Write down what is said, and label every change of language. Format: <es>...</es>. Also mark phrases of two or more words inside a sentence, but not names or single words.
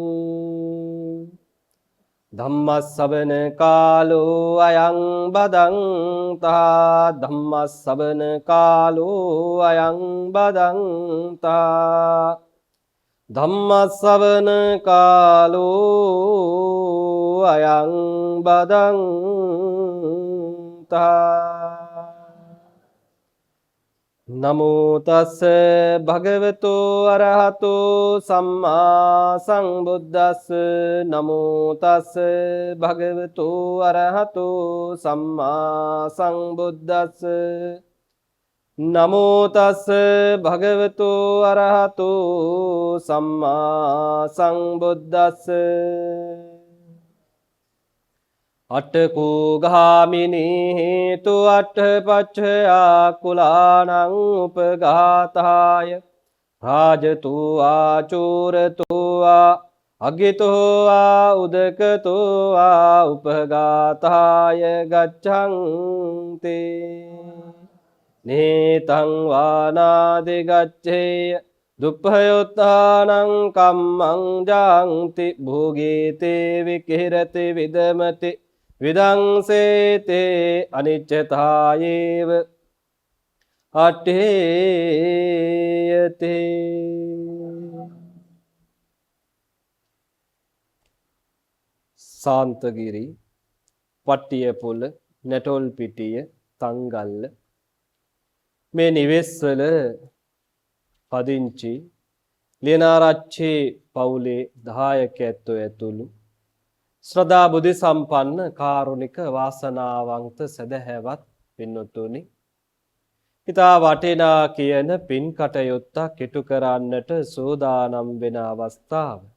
<pi>ධම්මස්සවන කාලෝ අයං බදන්තා. ධම්මස්සවන කාලෝ අයං බදන්තා. ධම්මස්සවන කාලෝ අයං බදන්තා. නමෝ තස්ස භගවතු අරහතු සම්මා සම්බුද්දස්ස. නමෝ තස්ස භගවතු අරහතු සම්මා සම්බුද්දස්ස. නමෝ තස්ස භගවතු අරහතු සම්මා සම්බුද්දස්ස. අට්ඨකෝ ගාමිනී හේතු අට්ඨපච්චයා කුලානං උපඝාතාය රාජතෝ ආචෝරතෝ ආ අගිතෝ ආ උදකතෝ ආ උපඝාතාය ගච්ඡන්ති නේතං වානාදි ගච්ඡේය දුප්පයොත්තානං කම්මං ජාන්ති භෝගීතේ විකිරති විදමති විදංසේතේ අනිච්චතායේව අට්ඨේයතේ.</pi> <si>සාන්තගිරි පට්ටියපොළ නැටොල්පිටිය තංගල්ල මේ නිවෙස්වල පදිංචි ලියනාරච්චි පවුලේ දායකයෝ ඇතුළු ශ්‍රද්ධා බුද්ධ සම්පන්න කාරුණික වාසනාවන්ත සදහැවත් පින්වතුනි, ඉතා වටිනා කියන පින් කටයුත්තක් ඉටු කරන්නට සූදානම් වෙන අවස්ථාව.</si>